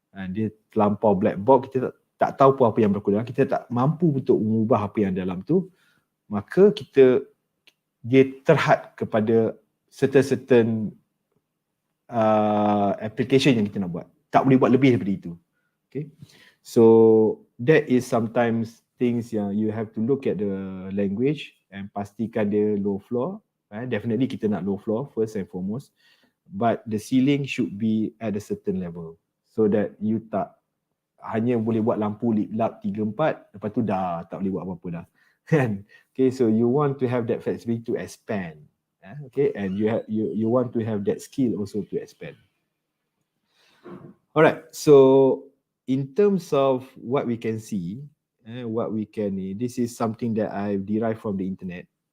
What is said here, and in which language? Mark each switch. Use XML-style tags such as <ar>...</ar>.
<ms>Dia terlampau black box, kita tak tahu apa yang berlaku dalam, kita tak mampu untuk mengubah apa yang dalam tu, maka dia terhad kepada</ms> <en>certain application</en> <ms>yang kita nak buat. Tak boleh buat lebih daripada itu.</ms> <en>Okay. So that is sometimes things</en> <ms>yang</ms> <en>you have to look at the language and</en> <ms>pastikan dia</ms> <en>low floor. Definitely</en> <ms>kita nak</ms> <en>low floor first and foremost. But the ceiling should be at a certain level. So that you</en> <ms>tak hanya boleh buat lampu lap 3-4, lepas tu dah tak boleh buat apa-apa dah.</ms> <en>Okay, so you want to have that flexibility to expand. Okay, and you want to have that skill also to expand. Alright, so in terms of what we can see, this is something that I've derived from the internet.</en>